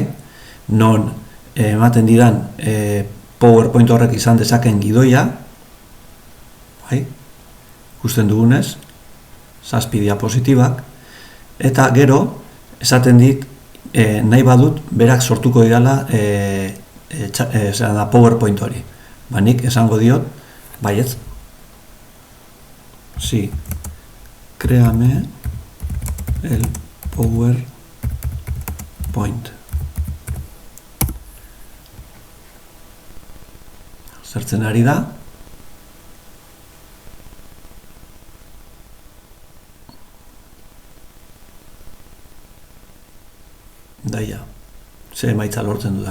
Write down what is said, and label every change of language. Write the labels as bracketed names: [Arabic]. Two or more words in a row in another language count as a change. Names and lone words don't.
[Basque] Non ematen didan PowerPoint horrek izan dezaken gidoia, bai? Ikusten dugunez, 7 diapositibak, eta gero esaten dit nahi badut berak sortuko didala PowerPoint hori. Ba, nik esango diot, baietz, [Spanish] sí, créame el PowerPoint. [Basque] Zertzen ari da. Daia, ze emaitza lortzen dudan.